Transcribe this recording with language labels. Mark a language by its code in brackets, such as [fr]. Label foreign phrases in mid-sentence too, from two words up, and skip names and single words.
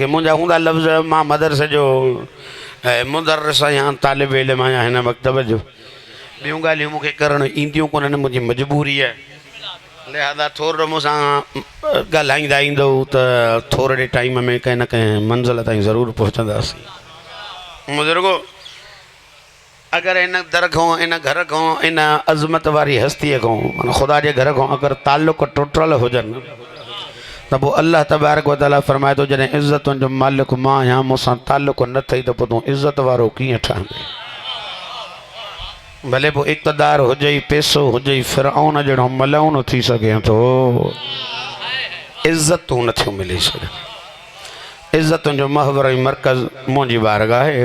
[sd] मुंहिंजा हूंदा लफ़्ज़ मां मदरसे जो मुदर्रिस आहियां तालिब इल्म आहियां हिन मकतब जो ॿियूं ॻाल्हियूं मूंखे करणु ईंदियूं कोन्हनि मुंहिंजी मजबूरी आहे। लिहाज़ा थोरो मूंसां ॻाल्हाईंदा ईंदो त थोरे टाइम में कंहिं न कंहिं मंज़िल ताईं ज़रूरु पहुचंदासीं। बुज़ुर्गो [ur] अगर इन दर को इन घर को [sd] इन अज़मत वारी हस्ती को मन [ur] खुदा के घर को [sd] अगर ताल्लुक़ टुटल हुजन त पोइ अल्लाह तबारक व तआला फरमाए थो जॾहिं इज़्ज़तुनि जो मालिक मां आहियां मूंसां ताल्लुक़ न अथई त पोइ तूं इज़्ज़त वारो कीअं ठहंदे। भले पोइ इक़्तदार हुजे पैसो हुजे फिरऔन जहिड़ो मलऊन थी सघे थो इज़्ज़तूं नथियूं मिली सघनि। इज़्ज़तुनि जो महवर ऐं मरकज़ मुंहिंजी बारगाह आहे।